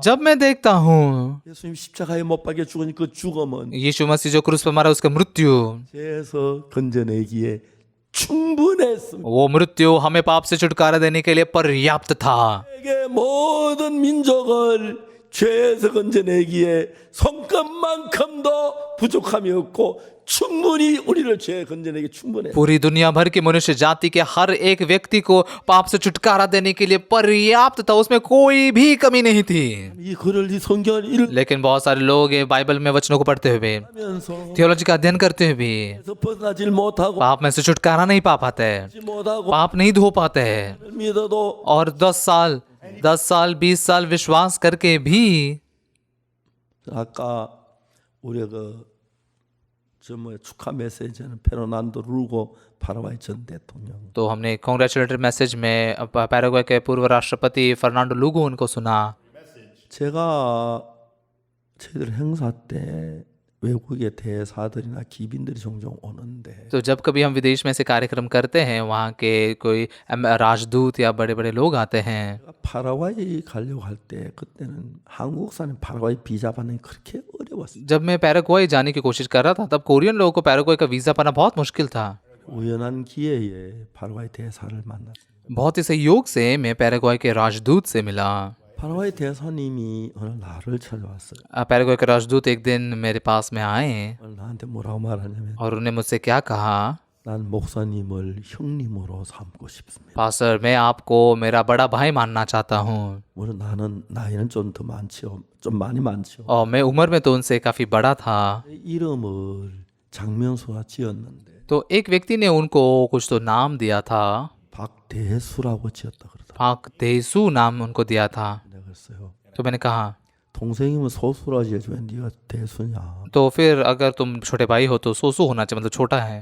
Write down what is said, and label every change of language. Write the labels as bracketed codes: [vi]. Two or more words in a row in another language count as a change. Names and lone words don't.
[hi] जब मैं देखता हूँ [ko] 예수님 십자가에 못 박혀 죽은 그 죽음은 [hi] यीशु मसीह जो क्रूस पर मरा उसका मृत्यु, [ko] 죄에서 건져내기에 충분했습니다. [hi] वो मृत्यु हमें पाप से छुटकारा देने के लिए पर्याप्त था। [ko] 세계 모든 민족을 죄에서 건져내기에 손끝만큼도 부족함이 없고 충분히 우리를 죄에 건져내기 충분해. [hi] पूरी दुनिया भर की मनुष्य जाति के हर एक व्यक्ति को पाप से छुटकारा देने के लिए पर्याप्त था, उसमें कोई भी कमी नहीं थी। [ko] 이 글을 이 성경을 [hi] लेकिन बहुत सारे लोग ये बाइबल में वचनों को पढ़ते हुए, [ko] 읽으면서 [hi] थियोलॉजी का अध्ययन करते हुए भी [ko] 벗어나질 못하고 [hi] पाप में से छुटकारा नहीं पा पाते, [ko] 못하고 [hi] पाप नहीं धो पाते हैं, [ko] 믿어도 [hi] और 10 साल 20 साल विश्वास करके भी [ko] 아까 우리 축하 메시지는 페르난도 루고 파라과이 전 대통령. [hi] तो हमने [en] congratulatory message [hi] में पैराग्वे के पूर्व राष्ट्रपति फर्नांडो लुगो उनको सुना। [ko] 제가 저희들 행사 때 외국의 대사들이나 기빈들이 종종 오는데 [hi] तो जब कभी हम विदेश में से कार्यक्रम करते हैं, वहाँ के कोई राजदूत या बड़े बड़े लोग आते हैं। [ko] 파라과이 가려고 할 때 그때는 한국산의 파라과이 비자 받는 게 그렇게 어려웠어요. [hi] जब मैं पैराग्वे जाने की कोशिश कर रहा था, तब कोरियन लोगों को पैराग्वे का वीज़ा पाना बहुत मुश्किल था। [ko] 우연한 기회에 파라과이 대사를 만났어요. [hi] बहुत ही सहयोग से मैं पैराग्वे के राजदूत से मिला। [ko] 파라과이 대사님이 어느 나를 찾아왔어요. [hi] पैराग्वे के राजदूत एक दिन मेरे पास में आए [ko] 오늘 나한테 뭐라고 말하냐면 [hi] और उन्होंने मुझसे क्या कहा, [ko] 난 목사님을 형님으로 삼고 싶습니다. [hi] पास्टर मैं आपको मेरा बड़ा भाई मानना चाहता हूँ, [ko] 물론 나는 나이는 좀 더 많지요. 좀 많이 많지요. [hi] और मैं उम्र में तो उनसे काफ़ी बड़ा था। [ko] 이름을 장명수가 지었는데 [hi] तो एक व्यक्ति ने उनको कुछ तो नाम दिया था, [ko] 박대수라고 지었다 그러더라고요. [hi] पाक देसू नाम उनको दिया था। [ko] 내가 그랬어요. [hi] तो मैंने कहा, [ko] 동생이면 소수라지 왜 네가 대수냐. [hi] तो फिर अगर तुम छोटे भाई हो तो सोसू होना चाहिए, मतलब छोटा है।